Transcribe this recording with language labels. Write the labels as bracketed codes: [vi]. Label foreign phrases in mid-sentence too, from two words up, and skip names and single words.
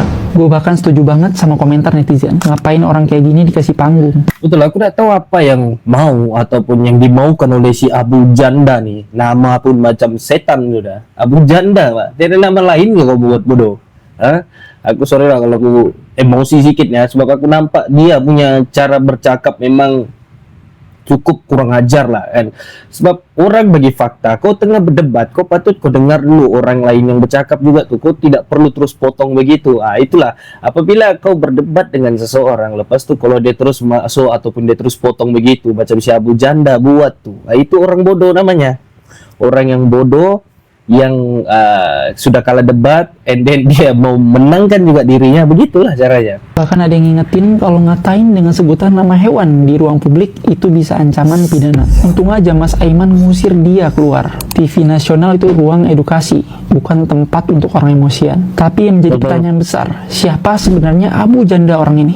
[id] Gue bahkan setuju banget sama komentar netizen. Ngapain orang kayak gini dikasih panggung? [ms] Betul, aku tidak tahu apa yang mau ataupun yang dimaukan oleh si Abu Janda nih. Nama pun macam setan sudah. Abu Janda, Pak. Tidak ada nama lain nggak kau buat bodoh? Hah? Aku sorry lah kalau aku emosi sedikitnya, sebab aku nampak dia punya cara bercakap memang cukup kurang ajar lah kan. Sebab orang bagi fakta, kau tengah berdebat, kau patut kau dengar dulu orang lain yang bercakap juga tuh. Kau tidak perlu terus potong begitu. Itulah apabila kau berdebat dengan seseorang, lepas tuh kalau dia terus masuk ataupun dia terus potong begitu macam si Abu Janda buat tuh, itu orang bodoh namanya. Orang yang bodoh yang sudah kalah debat [en] and then [ms] dia mau menangkan juga dirinya, begitulah caranya. [id] Bahkan ada yang ngingetin kalau ngatain dengan sebutan nama hewan di ruang publik itu bisa ancaman pidana. Untung aja Mas Aiman ngusir dia keluar. TV nasional itu ruang edukasi, bukan tempat untuk orang emosian. Tapi yang menjadi pertanyaan besar, siapa sebenarnya Abu Janda orang ini?